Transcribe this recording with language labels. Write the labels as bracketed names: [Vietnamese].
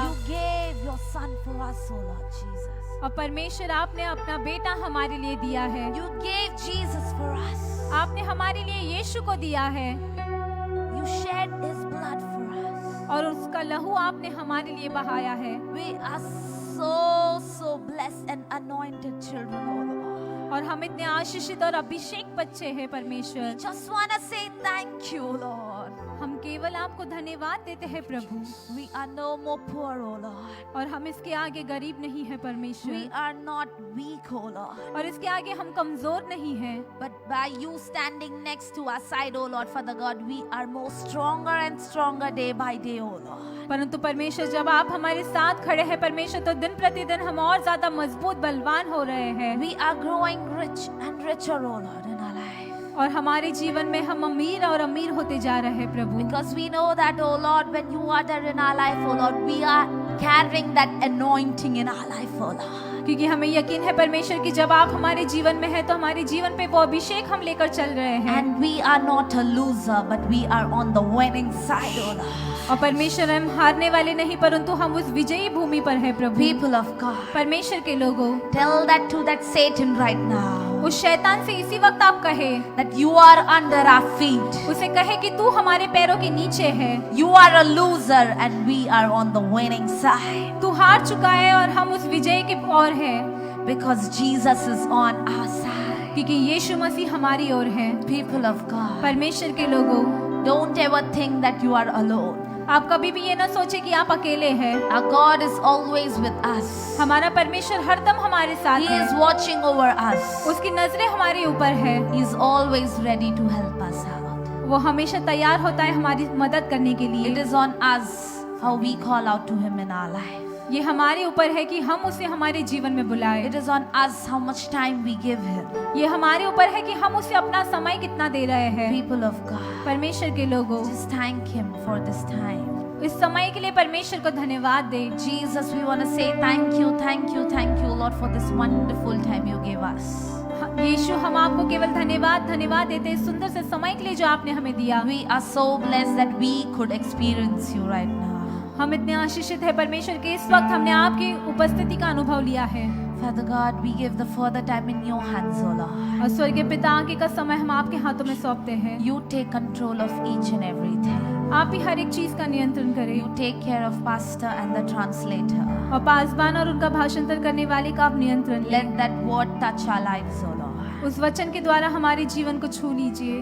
[English] You gave your son for us, O Lord Jesus. [Hindi] और परमेश्वर आपने अपना बेटा हमारे लिए दिया है। [English] You gave Jesus for us. [Hindi] आपने हमारे लिए यीशु को दिया है [English] You shed his blood for us. [Hindi] और उसका लहू आपने हमारे लिए बहाया है। [English] We are so blessed and anointed children, O Lord. [Hindi] और हम इतने आशीषित और अभिषेक बच्चे हैं परमेश्वर। [English] Just want to say thank you, Lord. [Hindi] हम केवल आपको धन्यवाद देते हैं प्रभु। [English] We are no more poor, O Lord. [Hindi] और हम इसके आगे गरीब नहीं है [English] We [Hindi] परमेश्वर, [English] are not weak, O Lord. [Hindi] और इसके आगे हम कमजोर नहीं हैं। [English] But by you standing next to our side, O Lord, Father God, we are more stronger and stronger day by day, O Lord. [Hindi] परंतु परमेश्वर जब आप हमारे साथ खड़े हैं परमेश्वर, तो दिन प्रतिदिन हम और ज्यादा मजबूत बलवान हो रहे हैं। [English] We are growing rich and richer, O Lord, in our life. [Hindi] और हमारे जीवन में हम अमीर और अमीर होते जा रहे हैं प्रभु। [English] Because we know that, O Lord, when you are there in our life, O Lord, we are carrying that anointing in our life, O Lord. [Hindi] क्योंकि हमें यकीन है परमेश्वर कि जब आप हमारे जीवन में हैं तो हमारे जीवन पे वो अभिषेक हम लेकर चल रहे हैं। [English] And we are not a loser, but we are on the winning side, O Lord. [Hindi] और परमेश्वर हम हारने वाले नहीं परंतु हम उस विजयी भूमि पर हैं प्रभु। [English] People of God, [Hindi] परमेश्वर के लोगों, [English] tell that to that Satan right now, [Hindi] उस शैतान से इसी वक्त आप कहे, [English] that you are under our feet. [Hindi] उसे कहे कि तू हमारे पैरों के नीचे है। [English] You are a loser and we are on the winning side. [Hindi] तू हार चुका है और हम उस विजय की ओर है, [English] Because Jesus is on our side. [Hindi] क्योंकि यीशु मसीह हमारी ओर है। [English] People of God, [Hindi] परमेश्वर के लोगों, [English] don't ever think that you are alone. [Hindi] आप कभी भी ये ना सोचे कि आप अकेले हैं। [English] Our God is always with us. [Hindi] हमारा परमेश्वर हरदम हमारे साथ [English] He [Hindi] है। [English] is watching over us. [Hindi] उसकी नजरें हमारे ऊपर है। [English] He is always ready to help us out. [Hindi] वो हमेशा तैयार होता है हमारी मदद करने के [English] It [Hindi] लिए। [English] is on us how we call out to Him in our life. [Hindi] ये हमारे ऊपर है कि हम उसे हमारे जीवन में बुलाए। [English] It is on us how much time we give Him. [Hindi] ये हमारे ऊपर है कि हम उसे अपना समय कितना दे रहे हैं। [English] People of God, [Hindi] परमेश्वर के लोगों, [English] just thank Him for this time. [Hindi] इस समय के लिए परमेश्वर को धन्यवाद दे। [English] Jesus, we want to say thank you, thank you, thank you, Lord, for this wonderful time you gave us. [Hindi] यीशु, हम आपको केवल धन्यवाद देते हैं इस सुंदर से समय के लिए जो आपने हमें दिया। [English] We are so blessed that we could experience you right now. [Hindi] हम इतने आशीषित है परमेश्वर के इस वक्त हमने आपकी उपस्थिति का अनुभव लिया है। [English] Father God, we give the further time in your hands, O Lord. [Hindi] और स्वर्गीय पिता, आगे का समय हम आपके हाथों में सौंपते हैं। [English] You take control of each and everything. [Hindi] आप ही हर एक चीज का नियंत्रण करें। [English] You take care of pastor and the translator. [Hindi] और पासवान और उनका भाषांतर करने वाले का आप नियंत्रण लें। [English] Let that word touch our lives, O Lord. [Hindi] उस वचन के द्वारा हमारे जीवन को छू लीजिए।